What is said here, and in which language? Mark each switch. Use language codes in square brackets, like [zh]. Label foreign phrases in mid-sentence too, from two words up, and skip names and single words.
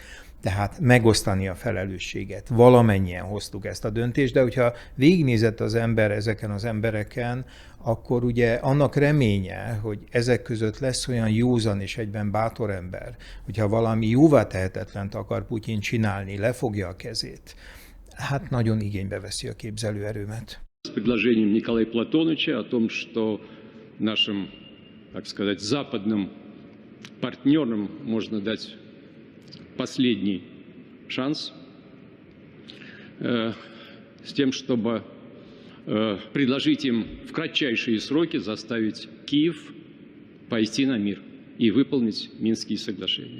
[hu] Tehát megosztani a felelősséget. Valamennyien hoztuk ezt a döntést, de hogyha végignézett az ember ezeken az embereken, akkor ugye annak reménye, hogy ezek között lesz olyan józan és egyben bátor ember, hogyha valami jóvá tehetetlent akar Putyin csinálni, lefogja a kezét, hát nagyon igénybe veszi a képzelőerőmet. [ru] С предложением Николая Платоновича о том, что нашим, так сказать, западным партнерам можно дать последний шанс с тем, чтобы предложить им в кратчайшие сроки заставить Киев пойти на мир и выполнить Минские соглашения.